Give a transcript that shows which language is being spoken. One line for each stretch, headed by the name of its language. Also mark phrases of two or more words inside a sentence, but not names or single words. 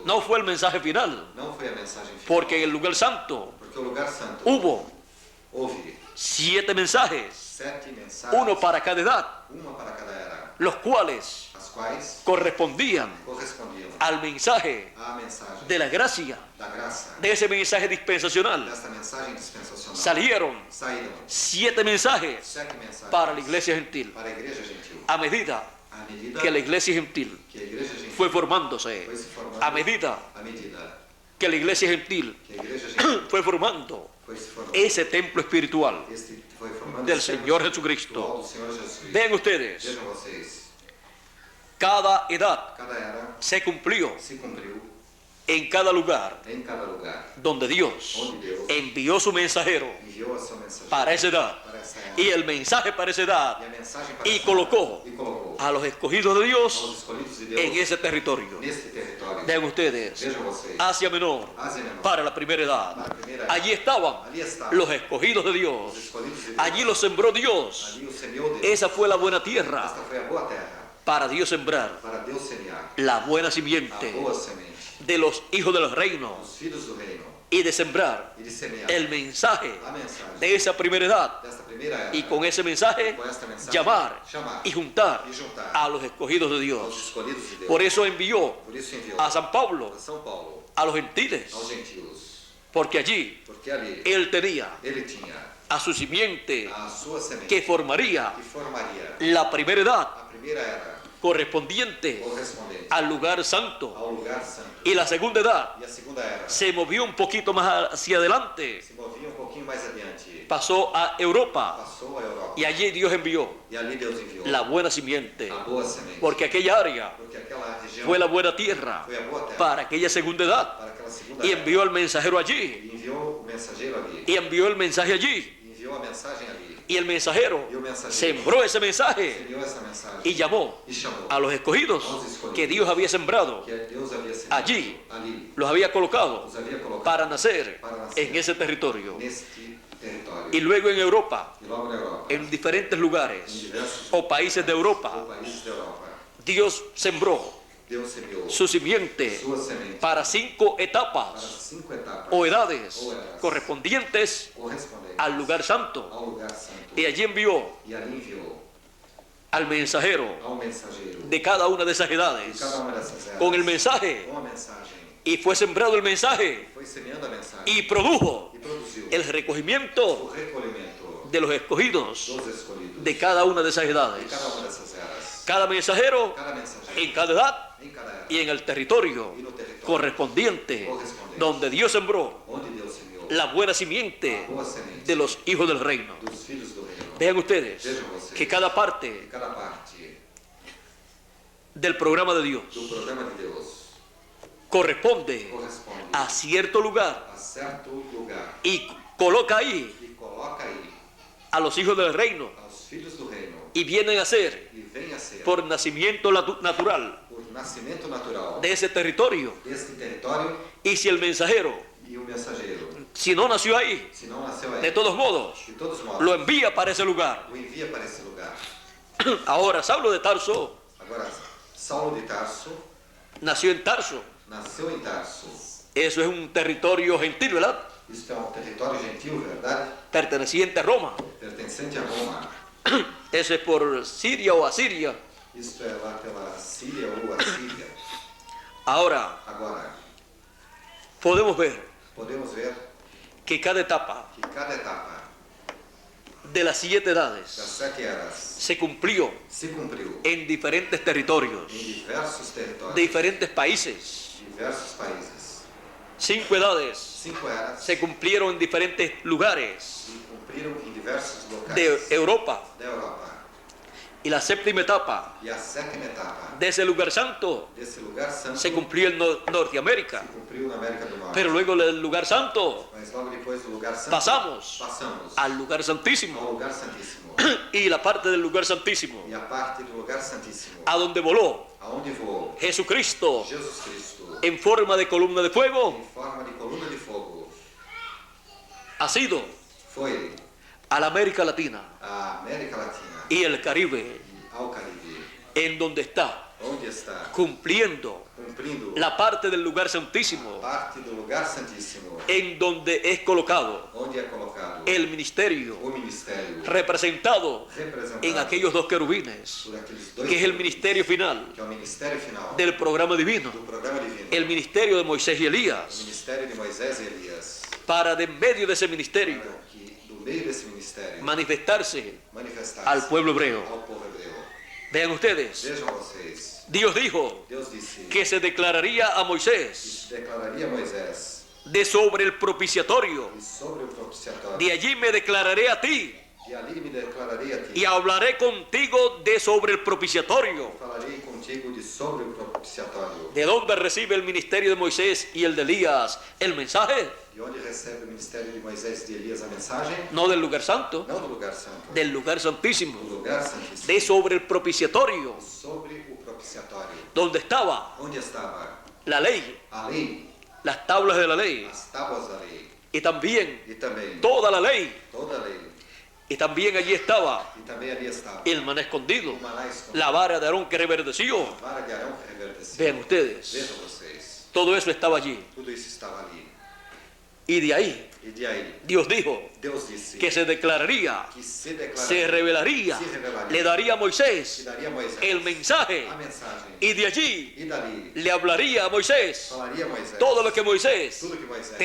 Spanish: no fue el mensaje final,
Portuguese: não foi a mensagem final.
Spanish: porque en el lugar santo
Portuguese: Porque o lugar santo
Spanish: hubo
Portuguese: houve
Spanish: 7 mensajes,
Portuguese: 7 mensagens,
Spanish: uno para cada edad,
Portuguese: uma para cada era,
Spanish: los cuales
Portuguese: as quais
Spanish: correspondían
Portuguese: correspondiam
Spanish: al mensaje
Portuguese: à mensagem
Spanish: de la gracia,
Portuguese: da graça,
Spanish: de ese mensaje dispensacional.
Portuguese: desta mensagem dispensacional.
Spanish: Salieron
Portuguese: Saíram
Spanish: 7 mensajes
Portuguese: 7 mensagens
Spanish: para la iglesia gentil,
Portuguese: para a igreja gentil.
Spanish: a medida
Portuguese: À medida
Spanish: que la iglesia gentil
Portuguese: que a igreja gentil
Spanish: fue formándose,
Portuguese: foi se formando,
Spanish: a medida
Portuguese: à medida
Spanish: que la iglesia gentil
Portuguese: que a igreja gentil
Spanish: fue formando
Portuguese: foi se formando,
Spanish: ese templo espiritual
Portuguese: este foi formando
Spanish: del
Portuguese: esse
Spanish: Señor
Portuguese: templo
Spanish: Jesucristo.
Portuguese: espiritual do Senhor Jesus Cristo.
Spanish: Vean ustedes,
Portuguese: Vejam vocês,
Spanish: cada edad
Portuguese: cada era
Spanish: se cumplió
Portuguese: se cumpriu
Spanish: en cada lugar
Portuguese: em cada lugar,
Spanish: donde Dios
Portuguese: onde Deus
Spanish: envió su mensajero
Portuguese: enviou a seu mensageiro
Spanish: para esa edad
Portuguese: para essa era,
Spanish: y el mensaje para esa edad
Portuguese: e a mensagem para
Spanish: y
Portuguese: essa
Spanish: colocó
Portuguese: era, e colocou
Spanish: a los escogidos de
Portuguese: aos
Spanish: Dios
Portuguese: escolhidos de
Spanish: en
Portuguese: Deus
Spanish: esse territorio.
Portuguese: neste território.
Spanish: Vean ustedes,
Portuguese: Vejam vocês,
Spanish: Asia Menor
Portuguese: Ásia Menor,
Spanish: para la primera edad.
Portuguese: para a primeira era,
Spanish: Allí estaban
Portuguese: ali estavam
Spanish: los escogidos de Dios.
Portuguese: os escolhidos de Deus,
Spanish: Allí los sembró Dios.
Portuguese: ali o semeou Deus.
Spanish: Esa fue la buena tierra
Portuguese: Esta foi a boa terra,
Spanish: para Dios sembrar
Portuguese: para Deus semear
Spanish: la buena
Portuguese: a
Spanish: simiente
Portuguese: boa semente
Spanish: de los hijos del reino
Portuguese: dos filhos do reino
Spanish: y de sembrar
Portuguese: e de semear
Spanish: el mensaje
Portuguese: a mensagem
Spanish: de esa primera edad
Portuguese: desta primeira era
Spanish: y con ese mensaje
Portuguese: com esta mensagem
Spanish: llamar
Portuguese: chamar
Spanish: y juntar
Portuguese: e juntar
Spanish: a los escogidos de
Portuguese: aos
Spanish: Dios.
Portuguese: escolhidos de Deus.
Spanish: Por eso envió
Portuguese: Por isso enviou
Spanish: a San Pablo
Portuguese: a São Paulo
Spanish: a los gentiles,
Portuguese: aos gentios,
Spanish: porque allí
Portuguese: porque ali
Spanish: él tenía
Portuguese: ele tinha
Spanish: a su simiente
Portuguese: a sua semente
Spanish: que formaría
Portuguese: que formaria
Spanish: la primera edad
Portuguese: a primeira era
Spanish: correspondiente
Portuguese: correspondente
Spanish: al lugar santo,
Portuguese: ao lugar santo
Spanish: y la segunda edad
Portuguese: e a segunda era
Spanish: se movió un poquito más hacia adelante,
Portuguese: se movia pouquinho mais adiante,
Spanish: pasó a Europa,
Portuguese: passou a Europa
Spanish: y allí Dios envió
Portuguese: e ali Deus enviou
Spanish: la buena simiente,
Portuguese: a boa semente,
Spanish: porque aquella área
Portuguese: porque aquela região
Spanish: fue la buena tierra
Portuguese: foi a boa terra
Spanish: para aquella segunda edad,
Portuguese: para aquela segunda
Spanish: y
Portuguese: era.
Spanish: envió al mensajero allí,
Portuguese: E enviou o mensageiro ali,
Spanish: y envió el mensaje allí,
Portuguese: e enviou a mensagem ali,
Spanish: y el mensajero
Portuguese: e o mensageiro
Spanish: sembró ese mensaje
Portuguese: enviou essa mensagem
Spanish: y llamó
Portuguese: e chamou
Spanish: a los escogidos que Dios había sembrado,
Portuguese: que Deus havia semeado
Spanish: allí
Portuguese: ali,
Spanish: los había colocado
Portuguese: os havia colocado
Spanish: para nacer en ese territorio.
Portuguese: neste território.
Spanish: Y luego en Europa,
Portuguese: E logo na Europa,
Spanish: en diferentes
Portuguese: em
Spanish: lugares
Portuguese: diversos
Spanish: o países de Europa,
Portuguese: países da Europa,
Spanish: Dios sembró
Portuguese: Deus semeou
Spanish: su simiente
Portuguese: sua semente
Spanish: para 5
Portuguese: para
Spanish: etapas
Portuguese: 5 etapas
Spanish: o edades
Portuguese: ou eras
Spanish: correspondientes
Portuguese: correspondentes
Spanish: al lugar santo.
Portuguese: ao lugar santo.
Spanish: Y allí envió
Portuguese: E ali enviou
Spanish: al mensajero
Portuguese: ao mensageiro
Spanish: de cada una de esas
Portuguese: de
Spanish: edades
Portuguese: cada uma dessas eras
Spanish: con el mensaje,
Portuguese: com a mensagem,
Spanish: y fue sembrado el mensaje
Portuguese: foi semeando a mensagem
Spanish: y produjo
Portuguese: e produziu
Spanish: el recogimiento
Portuguese: o recolhimento
Spanish: de los escogidos
Portuguese: dos escolhidos
Spanish: de cada una de esas
Portuguese: de
Spanish: edades.
Portuguese: cada uma dessas eras.
Spanish: Cada mensajero
Portuguese: Cada mensageiro
Spanish: en cada edad
Portuguese: em cada era
Spanish: y en el territorio
Portuguese: e no território
Spanish: correspondiente donde Dios sembró
Portuguese: onde Deus semeou
Spanish: la buena simiente
Portuguese: a boa semente
Spanish: de los hijos del reino.
Portuguese: dos filhos do reino.
Spanish: Vean ustedes
Portuguese: Vejam vocês
Spanish: que cada
Portuguese: que
Spanish: parte
Portuguese: cada parte
Spanish: del programa de Dios
Portuguese: do programa de Deus
Spanish: corresponde
Portuguese: corresponde
Spanish: a cierto lugar
Portuguese: a certo lugar
Spanish: y coloca ahí
Portuguese: e coloca aí
Spanish: a los hijos del reino
Portuguese: aos filhos do reino
Spanish: y vienen a ser
Portuguese: e vem a ser
Spanish: por nacimiento natural
Portuguese: por nascimento natural
Spanish: de ese territorio.
Portuguese: deste território.
Spanish: Y si el mensajero,
Portuguese: E o mensageiro,
Spanish: si no nació ahí,
Portuguese: se não nasceu aí,
Spanish: de todos modos,
Portuguese: de todos modos,
Spanish: lo envía para ese lugar.
Portuguese: o envia para esse lugar.
Spanish: Ahora, Saulo de Tarso
Portuguese: Agora, Saulo de Tarso
Spanish: nació en Tarso.
Portuguese: nasceu em Tarso.
Spanish: Eso es un territorio gentil, ¿verdad?
Portuguese: Isto é um território gentil, verdade?
Spanish: Perteneciente a Roma.
Portuguese: Pertencente a Roma.
Spanish: Eso es por Siria o Asiria.
Portuguese: Isto é lá pela Síria ou a Síria.
Spanish: Ahora,
Portuguese: Agora,
Spanish: podemos ver
Portuguese: podemos ver
Spanish: que cada etapa
Portuguese: que cada etapa
Spanish: de las 7
Portuguese: das
Spanish: edades
Portuguese: 7 eras
Spanish: se cumplió
Portuguese: se cumpriu
Spanish: en diferentes territorios,
Portuguese: em diversos territórios,
Spanish: diferentes países.
Portuguese: diversos países.
Spanish: 5 edades
Portuguese: 5 eras
Spanish: se cumplieron en diferentes lugares
Portuguese: se cumpriram em diversos locais
Spanish: de Europa.
Portuguese: da Europa.
Spanish: Y la 7ª etapa
Portuguese: E a 7ª etapa
Spanish: de ese lugar santo
Portuguese: desse lugar santo
Spanish: se cumplió en Norteamérica.
Portuguese: se cumpriu na América do Norte.
Spanish: Pero luego del lugar santo
Portuguese: Mas logo depois do lugar santo, passamos passamos
Spanish: al lugar santísimo.
Portuguese: ao lugar santíssimo.
Spanish: Y la parte del lugar santísimo,
Portuguese: E a parte do lugar santíssimo,
Spanish: a donde voló
Portuguese: aonde voou
Spanish: Jesucristo
Portuguese: Jesus Cristo
Spanish: en forma de columna de fuego,
Portuguese: em forma de coluna de fogo,
Spanish: ha sido
Portuguese: foi
Spanish: a la América Latina
Portuguese: a América Latina
Spanish: y el Caribe,
Portuguese: e ao Caribe,
Spanish: en donde está
Portuguese: onde está
Spanish: cumpliendo
Portuguese: cumprindo
Spanish: la parte del lugar santísimo,
Portuguese: parte do lugar santíssimo,
Spanish: en donde es colocado
Portuguese: onde é colocado
Spanish: el ministerio
Portuguese: o ministério
Spanish: representado
Portuguese: representado
Spanish: en aquellos 2 querubines,
Portuguese: por aqueles dois,
Spanish: que es el ministerio final
Portuguese: que é o ministério final
Spanish: del programa divino,
Portuguese: do programa divino,
Spanish: el ministerio de Moisés y
Portuguese: o
Spanish: Elías,
Portuguese: ministério de Moisés e Elias,
Spanish: para de en medio de ese ministerio
Portuguese: para que do meio desse ministério
Spanish: manifestarse
Portuguese: manifestar-se
Spanish: al pueblo hebreo.
Portuguese: ao povo hebreu.
Spanish: Vean ustedes,
Portuguese: Vejam vocês,
Spanish: Dios dijo
Portuguese: Deus disse
Spanish: que se declararía a
Portuguese: que
Spanish: Moisés
Portuguese: declararia a Moisés
Spanish: de sobre el propiciatorio.
Portuguese: e sobre o propiciatório,
Spanish: De allí me declararé a ti
Portuguese: e ali me declararei a ti,
Spanish: y hablaré contigo de sobre el propiciatorio.
Portuguese: falarei contigo de sobre o propiciatório.
Spanish: ¿De dónde recibe el ministerio de Moisés y el de Elías el mensaje?
Portuguese: De onde recebe o ministério de Moisés e de Elias a mensagem?
Spanish: No del lugar santo,
Portuguese: Não do lugar santo,
Spanish: del lugar santísimo,
Portuguese: do lugar santíssimo,
Spanish: de sobre el propiciatorio,
Portuguese: sobre o propiciatório,
Spanish: donde estaba
Portuguese: onde estava
Spanish: la ley,
Portuguese: a lei,
Spanish: las tablas de la ley
Portuguese: as tábuas da lei,
Spanish: y también
Portuguese: e também
Spanish: toda la ley
Portuguese: toda a lei
Spanish: Y también allí estaba
Portuguese: E também ali estava
Spanish: el maná escondido,
Portuguese: o maná escondido,
Spanish: la vara de Aarón que reverdeció.
Portuguese: a vara de Arão que reverdeceu.
Spanish: Vean ustedes,
Portuguese: Vejam vocês,
Spanish: todo eso estaba allí.
Portuguese: tudo isso estava ali.
Spanish: Y de ahí
Portuguese: E de aí,
Spanish: Dios dijo
Portuguese: Deus disse
Spanish: que se declararía,
Portuguese: que se declararia,
Spanish: se revelaría,
Portuguese: se revelaria,
Spanish: le daría a
Portuguese: que
Spanish: Moisés
Portuguese: daria a Moisés
Spanish: el mensaje
Portuguese: a mensagem.
Spanish: y de allí
Portuguese: E dali
Spanish: le hablaría a Moisés
Portuguese: falaria a Moisés
Spanish: todo lo que Moisés
Portuguese: tudo que Moisés